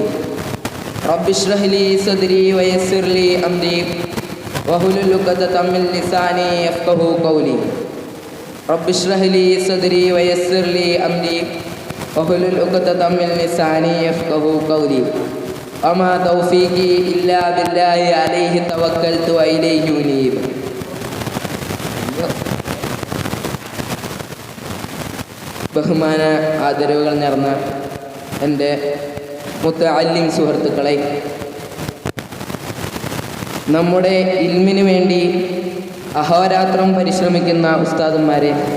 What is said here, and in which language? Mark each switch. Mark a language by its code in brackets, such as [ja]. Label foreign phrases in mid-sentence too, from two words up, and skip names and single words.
[ar] رب اشرح لي صدري ويسر لي أمري واحلل عقدة من لساني يفقهوا قولي. رب اشرح لي صدري ويسر لي أمري واحلل عقدة من لساني يفقهوا قولي. وما توفيقي إلا بالله عليه توكلت وإليه أنيب. [ml] ബഹുമാന ആദരവുകൾ നിറഞ്ഞ എൻ്റെ മുത്തഅല്ലിം സുഹൃത്തുക്കളെ, നമ്മുടെ ഇൽമിന് വേണ്ടി അഹോരാത്രം പരിശ്രമിക്കുന്ന ഉസ്താദന്മാരെ,